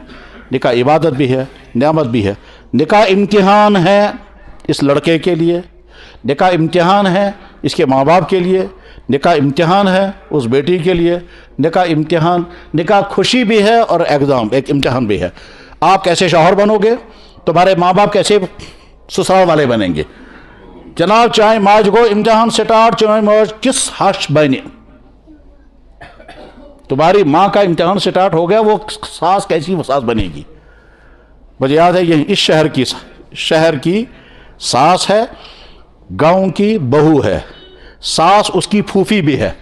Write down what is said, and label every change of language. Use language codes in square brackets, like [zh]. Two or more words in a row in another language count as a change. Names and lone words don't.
[ur] نکاح عبادت بھی ہے، نعمت بھی ہے۔ نکاح امتحان ہے اس لڑکے کے لیے، نکاح امتحان ہے اس کے ماں باپ کے لیے، نکاح امتحان ہے اس بیٹی کے لیے، نکاح خوشی بھی ہے اور ایگزام، ایک امتحان بھی ہے۔ آپ کیسے شوہر بنو گے، تمہارے ماں باپ کیسے سسرال والے بنیں گے جناب؟ چاہے ماج کو امتحان سٹارٹ، چاہے [ks] ماج کس ہش بنے، [ur] تمہاری ماں کا امتحان سٹارٹ ہو گیا، وہ ساس کیسی ساس بنے گی۔ مجھے یاد ہے یہ اس شہر کی ساس ہے، گاؤں کی بہو ہے، ساس اس کی پھوپھی بھی ہے۔